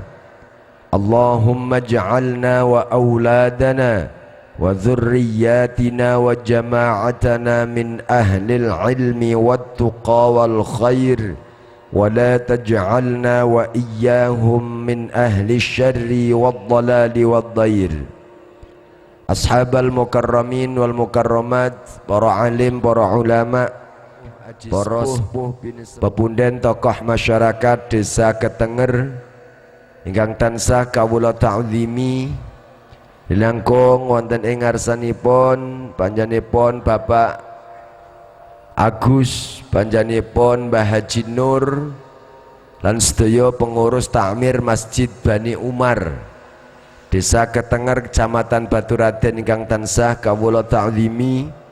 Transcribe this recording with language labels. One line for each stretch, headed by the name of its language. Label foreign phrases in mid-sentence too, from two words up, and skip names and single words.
Arabic: اللهم اجعلنا وأولادنا وذرياتنا وجماعتنا من أهل العلم والتقى والخير ولا تجعلنا وإياهم من أهل الشر والضلال والضير. أصحاب المكرمين والمكرمات,
Javanese: para alim, para ulama, para sepuh pepunden tokoh masyarakat desa Ketenger ingkang tansah kawula ta'zimi langkung wonten ing ngarsanipun panjenenganipun Bapak Agus, panjenenganipun Mbah Haji Nur lan sedaya pengurus takmir Masjid Bani Umar Desa Ketenger Kecamatan Baturaden ingkang tansah kawula ta'zimi,